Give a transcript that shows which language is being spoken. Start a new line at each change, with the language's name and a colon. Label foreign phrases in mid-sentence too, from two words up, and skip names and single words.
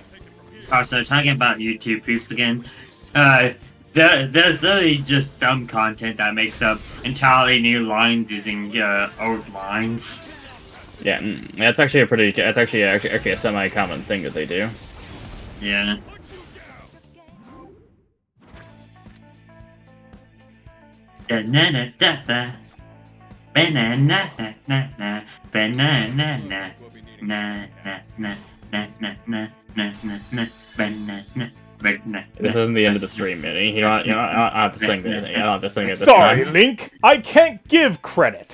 English: Also, talking about YouTube proofs again, there's literally just some content that makes up entirely new lines using old lines. Yeah, that's actually a semi-common thing that they do. Yeah. Da-na-na-da-da. Ba-na-na-na-na-na. Ba-na-na-na. Na-na-na-na-na-na-na-na. Ba-na-na. Ba-na-na. This isn't the end of the stream, Minnie. You don't have to sing it. You don't have to sing it this Sorry, time. Link. I can't give credit.